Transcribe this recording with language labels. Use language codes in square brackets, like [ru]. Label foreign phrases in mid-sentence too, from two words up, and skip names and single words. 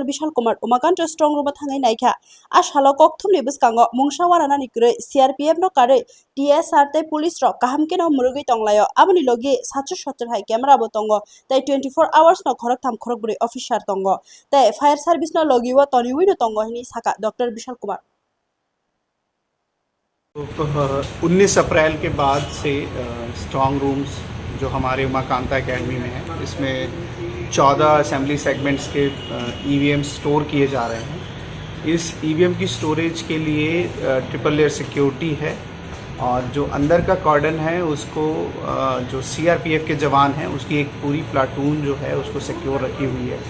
[trp] Bishal Kumar, Umakanta [en] Strong Room [trp] Tangai Naika, Ash Halokok Tum Libuskango, Mungshawarana Nikure, CRPF no Kare, TSR te police rock kaham ke no murugi tonglayo aboni logi sacho shotter hai camera botongo tai 24 hours no khorok tham khorok buri officer tongo tai [en] fire service [trp] no logi wa toni wi no tongo hini saka Dr. Bishal Kumar [hi] 19 अप्रैल के बाद से [en] strong rooms [hi] जो हमारे उमाकांता एकेडमी में है, इसमें 14 [en] assembly segments [hi] के ईवीएम स्टोर किए जा रहे हैं। इस ईवीएम की स्टोरेज के लिए [en] triple layer security [hi] है और जो अंदर का कॉर्डन है उसको जो सीआरपीएफ के जवान हैं उसकी एक पूरी प्लाटून जो है उसको सिक्योर रखी हुई है।